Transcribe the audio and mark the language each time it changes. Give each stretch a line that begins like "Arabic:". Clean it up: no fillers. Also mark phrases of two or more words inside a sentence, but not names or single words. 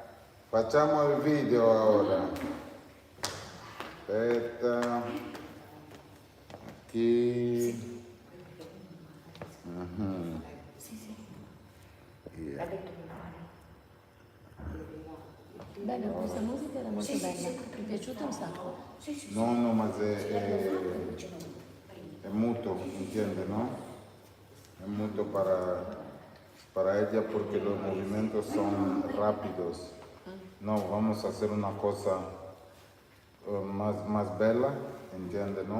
Italian: Facciamo il video ora. Aspetta. Qui. Mhm. Sì, sì. Yeah. L'ha detto mio padre. Bella, questa musica era molto Sì, sì, bella. sì. Mi è piaciuta un sacco. Sì, sì, sì.
Spanish: No, no, ma es mutuo, ¿entiendes, no? Es mutuo para ella porque los movimientos son rápidos. No, vamos a hacer una cosa más bella, ¿entiendes, no?